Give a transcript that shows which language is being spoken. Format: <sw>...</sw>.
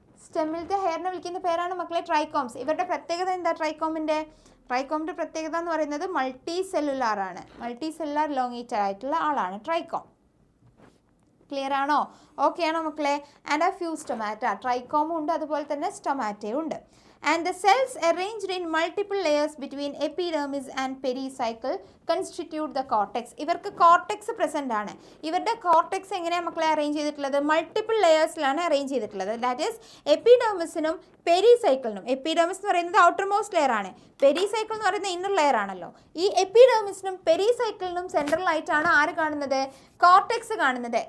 <ml>സ്റ്റെമ്മിലത്തെ ഹെയറിനെ വിളിക്കുന്ന പേരാണ് മക്കളെ ട്രൈക്കോംസ്. ഇവരുടെ പ്രത്യേകത എന്താ? ട്രൈക്കോമിൻ്റെ പ്രത്യേകത എന്ന് പറയുന്നത് മൾട്ടി സെല്ലുലാർ ആണ്. മൾട്ടി സെല്ലുലാർ ലോങ്ങേറ്റഡ് ആയിട്ടുള്ള ആളാണ് ട്രൈക്കോം. ക്ലിയർ ആണോ? ഓക്കെ ആണോ മക്കളെ?</ml> <en>And a few stomata.</en> <ml>ട്രൈക്കോമും ഉണ്ട്, അതുപോലെ തന്നെ സ്റ്റൊമാറ്റയും ഉണ്ട്.</ml> <en>And the cells arranged in multiple layers between epidermis and pericycle constitute the cortex.</en> <ml>ഇവർക്ക് കോർട്ടെക്സ് പ്രസൻ്റ് ആണ്. ഇവരുടെ കോർട്ടെക്സ് എങ്ങനെയാണ് മക്കളെ അറേഞ്ച് ചെയ്തിട്ടുള്ളത്? മൾട്ടിപ്പിൾ ലെയേഴ്സിലാണ് അറേഞ്ച് ചെയ്തിട്ടുള്ളത്. That is എപ്പിഡെർമിസിനും പെരിസൈക്കിളിനും. എപ്പിഡെർമിസ് എന്ന് പറയുന്നത് ഔട്ടർ മോസ്റ്റ് ലെയർ ആണ്, പെരിസൈക്കിൾ എന്ന് പറയുന്നത് ഇന്നർ ലെയർ ആണല്ലോ. ഈ എപ്പിഡെർമിസിനും പെരിസൈക്കിളിനും സെൻട്രൽ ആയിട്ടാണ് ആര് കാണുന്നത്? കോർട്ടെക്സ് കാണുന്നത്.</ml>